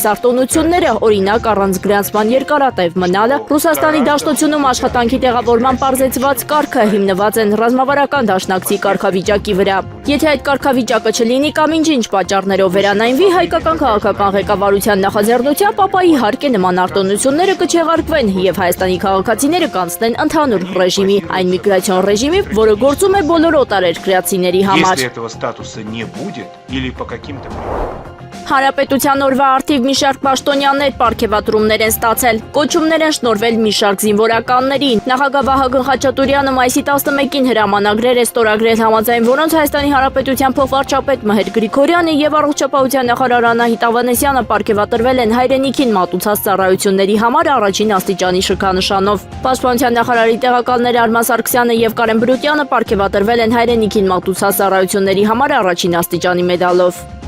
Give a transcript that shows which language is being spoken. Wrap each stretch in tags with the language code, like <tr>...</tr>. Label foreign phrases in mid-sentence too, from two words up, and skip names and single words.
<hy>արտոնությունները, օրինակ առանց գրանցման երկարատև մնալը, Ռուսաստանի Դաշնությունում աշխատանքի տեղավորման պարզեցված կարգը հիմնված են ռազմավարական դաշնակցի կարգավիճակի վրա։ Եթե այդ կարգավիճակը չլինի կամ ինչ-ինչ պատճառներով վերանայնվի հայկական քաղաքական ղեկավարության նախաձեռնությամբ, ապա իհարկե նման արտոնությունները կչեղարկվեն եւ Հայաստանի քաղաքացիները կանցնեն ընդհանուր ռեժիմի, այն միգրացիոն ռեժիմի, որը գործում է բոլոր օտարերկրացիների համար։</hy> <ru>Если этого статуса не будет или по каким-то</ru> <hy>Հանրապետության օրվա արդիվ մի շարք պաշտոնյաներ պարգևատրումներ են ստացել, կոչումներ են շնորհվել մի շարք զինվորականների։ Նախագահ Վահագն Խաչատուրյանը մայիսի 11-ին հրամանագրեր է ստորագրել, համաձայն որոնց Հայաստանի Հանրապետության փոխվարչապետ Մհեր Գրիգորյանը եւ առողջապահության նախարար Անահիտ Ավանեսյանը պարգևատրվել են հայրենիքին մատուցած ծառայությունների համար առաջին աստիճանի շքանշանով։ Պաշտպանության նախարարի տեղակալներ Արման Սարգսյանը եւ Կարեն Բրուտյանը պարգևատրվել են հայրենիքին մատուցած ծառայությունների համար առաջին աստիճանի մեդալով։</hy>